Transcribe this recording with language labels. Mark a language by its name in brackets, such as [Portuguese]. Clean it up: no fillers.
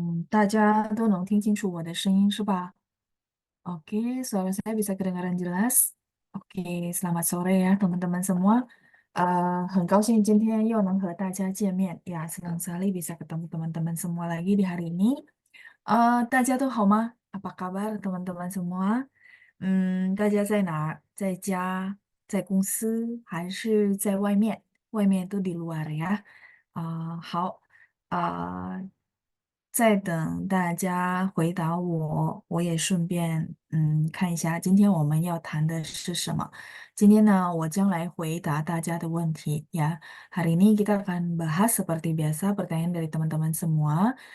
[Chinese] 大家都能听清楚我的声音是吧？ [Indonesian] Oke, suara saya bisa kedengaran jelas. Oke, selamat sore ya teman-teman semua. [Chinese] 很高兴今天又能和大家见面， [Indonesian] ya senang sekali bisa ketemu teman-teman semua lagi di hari ini. [Chinese] 大家都好吗？ [Indonesian] Apa kabar teman-teman semua？ [Chinese] 大家在哪儿？在家、在公司还是在外面？外面都 [Indonesian] di luar ya。 [Chinese] 好。在等大家回答我，我也顺便看一下今天我们要谈的是什么。今天呢，我将来回答大家的问题ya. [Indonesian] Hari ini kita akan bahas seperti biasa pertanyaan dari teman-teman semua.